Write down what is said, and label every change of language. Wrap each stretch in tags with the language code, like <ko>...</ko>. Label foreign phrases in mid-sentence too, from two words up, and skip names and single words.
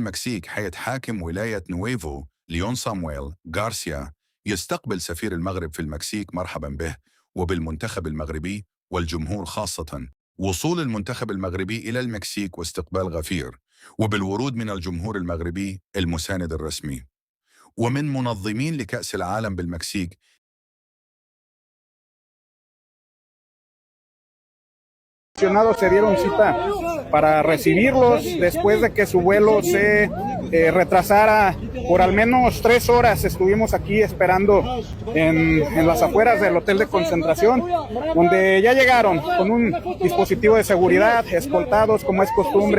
<ar>المكسيك حيث حاكم ولاية نويفو ليون سامويل غارسيا يستقبل سفير المغرب في المكسيك مرحبا به وبالمنتخب المغربي والجمهور خاصة. وصول المنتخب المغربي إلى المكسيك واستقبال غفير وبالورود من الجمهور المغربي المساند الرسمي ومن منظمين لكأس العالم بالمكسيك.</ar> <es>Se dieron cita para recibirlos después de que su vuelo se retrasara por al menos 3 horas. Estuvimos aquí esperando en las afueras del hotel de concentración, donde ya llegaron con un dispositivo de seguridad, escoltados como es costumbre.</es>